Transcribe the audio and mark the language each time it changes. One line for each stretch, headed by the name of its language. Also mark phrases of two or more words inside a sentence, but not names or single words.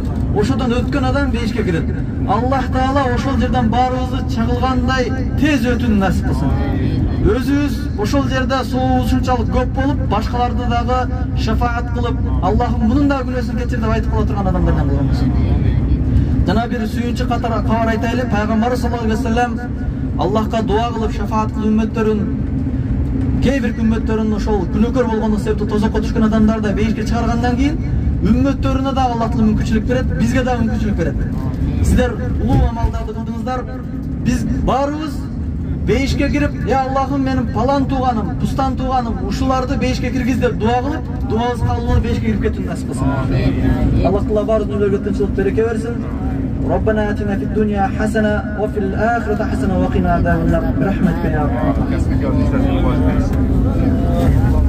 Kyrgyz: Ошодон өткөн адам бейишке кирет.
Arabic: الله تعالى
Kyrgyz: ошол жерден баарыбызды чагылгандай тез өтүүнү насип кылсын. Өзүбүз ошол жерде сообуз ушунчалык көп болуп, башкаларды дагы шафаат кылып, Аллахым мунун да күнөөсүн кечир деп айтып кала турган адамдардан кылган болсун. Жана бир сүйүнчү катар кабар айтайлы. Пайгамбар
Arabic: صلى الله عليه وسلم
Kyrgyz: Аллахка дуа кылып шафаат кылып үммөттөрүн, кейбир үммөттөрүн ошол күнөөкөр болгондук себептен тозокко түшкөн адамдарды бейишке чыгаргандан кийин үммөттөрүнө да
Arabic: الله تعالى
Kyrgyz: мүмкүнчүлүк берет, бизге да мүмкүнчүлүк берет. Сиздер улуу амалдарды кылдыңыздар. Биз баарыбыз бейишке кирип, "Я Аллахым, менин палан тууганым, пустан тууганым, ушуларды бейишке киргиз" деп дуа кылып, дуабыз кабыл болуп бейишке кирип кетүүнү насип кылсын.
Arabic: الله تعالى
Kyrgyz: баарыбыздын өмүрүгө тынччылык береке берсин.
Arabic: ربنا آتنا في الدنيا حسنة وفي الآخرة حسنة وقنا عذاب النار برحمتك يا رب.